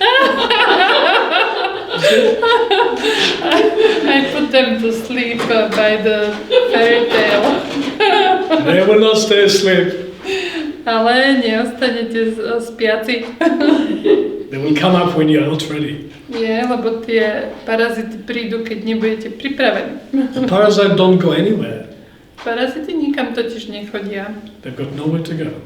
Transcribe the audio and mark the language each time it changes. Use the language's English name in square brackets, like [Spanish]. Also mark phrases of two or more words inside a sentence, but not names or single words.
[English] I put them to sleep by the fairy tale. They will not stay asleep. [Slovak] Ale neostanete spiaci. [English] They will come up when you are not ready. [Slovak] Nie, lebo tie parazity prídu, keď nebudete pripravení. [English] The parasites don't go anywhere. [Slovak] Parazity nikam totiž nechodia. [English] They've got nowhere to go.